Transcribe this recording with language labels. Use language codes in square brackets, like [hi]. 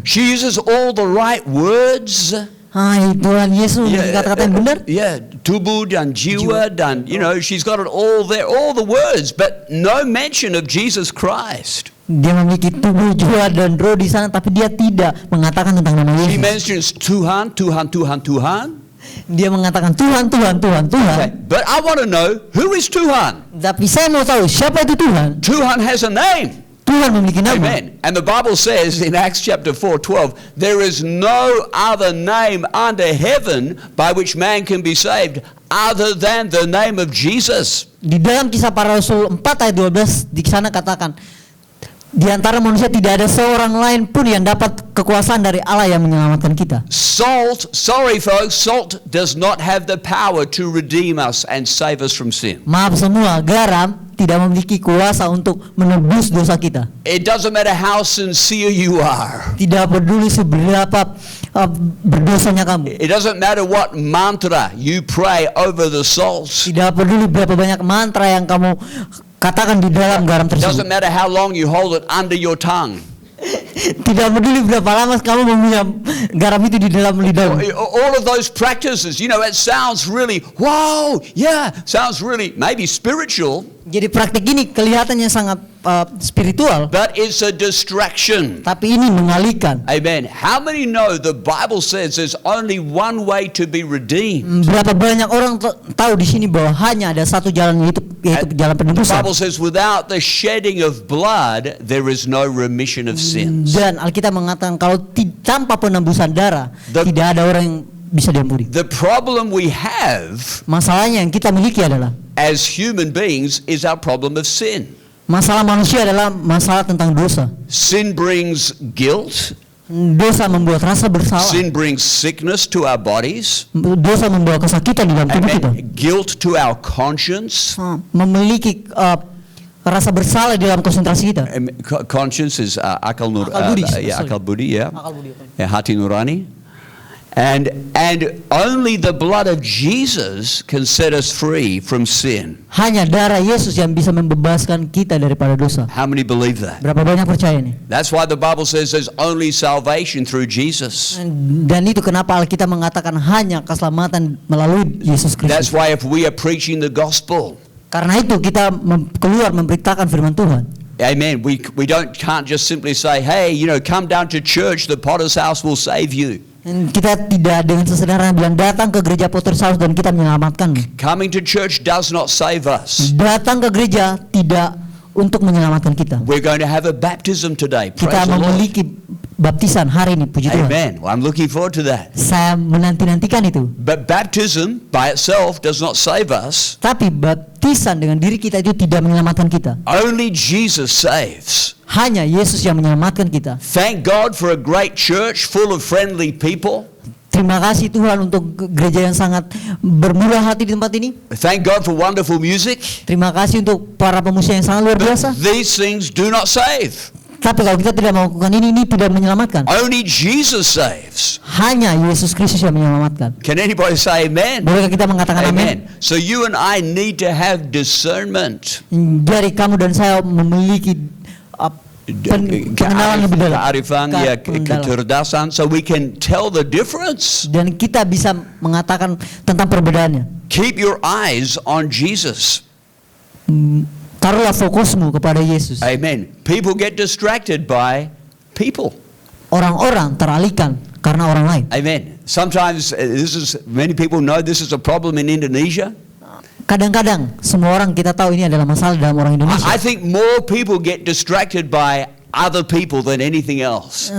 [en] She uses all the right words. [id] Hai Tuhan Yesus, kata-kata yang benar. [en] Yeah, [id] tubuh dan jiwa dan, [en] she's got it all there, all the words, but no mention of Jesus Christ. [id] Dia memiliki tubuh, jiwa dan roh di sana, tapi dia tidak mengatakan tentang nama [en] She mentions Tuhan, Tuhan, Tuhan, Tuhan. [id] Dia mengatakan Tuhan, Tuhan, Tuhan, Tuhan. [en] Okay, but I want to know, who is Tuhan? [id] Tapi saya mau tahu siapa itu Tuhan. [en] Tuhan has a name. [id] Tuhan memiliki nama. [en] Amen. And the Bible says in Acts chapter 4:12, there is no other name under heaven by which man can be saved other than the name of Jesus. [id] Di dalam Kisah Para Rasul 4 ayat 12 di sana katakan, di antara manusia tidak ada seorang lain pun yang dapat kekuasaan dari Allah yang menyelamatkan kita. [en] Salt, sorry folks, salt does not have the power to redeem us and save us from sin. [id] Maaf semua, garam tidak memiliki kuasa untuk menebus dosa kita. [en] It doesn't matter how sincere you are. [id] Tidak peduli seberapa berdosanya kamu. [en] It doesn't matter what mantra you pray over the salt. [id] Tidak peduli berapa banyak mantra yang kamu katakan di dalam garam [en] It doesn't matter how long you hold it under your tongue. [id] Tidak peduli berapa lama kamu meminjam garam itu di dalam lidahmu. [en] All of those practices, it sounds really, wow, yeah, sounds really maybe spiritual, [id] Jadi praktik ini kelihatannya sangat spiritual, [en] but it's a distraction. [id] tapi ini mengalihkan. [en] Amen. How many know the Bible says there's only one way to be redeemed? [id] Berapa banyak orang tahu di sini bahwa hanya ada satu jalan, yaitu jalan [en] The [id] penebusan. [en] Bible says without the shedding of blood, there is no remission of sins. [id] Dan Alkitab mengatakan kalau tanpa penebusan darah tidak ada orang yang bisa diampuni. [en] The problem we have [id] Masalahnya yang kita miliki adalah [en] as human beings is our problem of sin. [id] masalah manusia adalah masalah tentang dosa. [en] Sin brings guilt. [id] Dosa membuat rasa bersalah. [en] Sin brings sickness to our bodies. [id] Dosa membawa kesakitan di dalam tubuh kita. [en] Amen. Guilt to our conscience. [id] Memiliki rasa bersalah di dalam konsentrasi kita. [en] Conscience is akal [id] Akal budi, akal budi, yeah. Akal budi. [en] Yeah, [id] hati nurani. [en] And only the blood of Jesus can set us free from sin. [id] Hanya darah Yesus yang bisa membebaskan kita daripada dosa. [en] How many believe that? [id] Berapa banyak percaya nih? [en] That's why the Bible says there's only salvation through Jesus. [id] Dan itu kenapa Alkitab mengatakan hanya keselamatan melalui Yesus [en] That's [id] Kristus. [en] why if we are preaching the gospel, [id] Karena itu kita keluar memberitakan firman Tuhan. [en] amen, we can't just simply say, hey, come down to church, the Potter's house will save you. [id] Dan kita tidak dengan sesederhana bilang datang ke gereja Potter's House dan kita menyelamatkanmu. [en] Coming to church does not save us. [id] Datang ke gereja tidak untuk menyelamatkan kita. [en] We're going to have a baptism today. Praise [id] Kita [en] the Lord. [id] memiliki baptisan hari ini, puji Tuhan. [en] Amen. Well, I'm looking forward to that. [id] Saya menanti-nantikan itu. [en] But baptism by itself does not save us. [id] Tapi baptisan dengan diri kita itu tidak menyelamatkan kita. [en] Only Jesus saves. [id] Hanya Yesus yang menyelamatkan kita. [en] Thank God for a great church full of friendly people. [id] Terima kasih Tuhan untuk gereja yang sangat bermurah hati di tempat ini. [en] Thank God for wonderful music. [id] Terima kasih untuk para pemusik yang sangat luar biasa. [en] These things do not save. [id] Tapi kalau kita tidak melakukan ini tidak menyelamatkan. [en] Only Jesus saves. [id] Hanya Yesus Kristus yang menyelamatkan. [en] Can anybody say amen? [id] Bolehkah kita mengatakan amin? [en] Amen. So you and I need to have discernment. [id] Jadi kamu dan saya memiliki pengenalan lebih dalam. Kearifan, ya, kecerdasan, [en] so we can tell the difference. [id] Dan kita bisa mengatakan tentang perbedaannya. [en] Keep your eyes on Jesus. [id] Taruhlah fokusmu kepada Yesus. [en] Amen. People get distracted by people. [id] Orang-orang teralihkan karena orang lain. [en] Amen. Sometimes many people know this is a problem in Indonesia. [id] Kadang-kadang semua orang kita tahu ini adalah masalah dalam orang Indonesia. [en] I think more people get distracted by other people than anything else.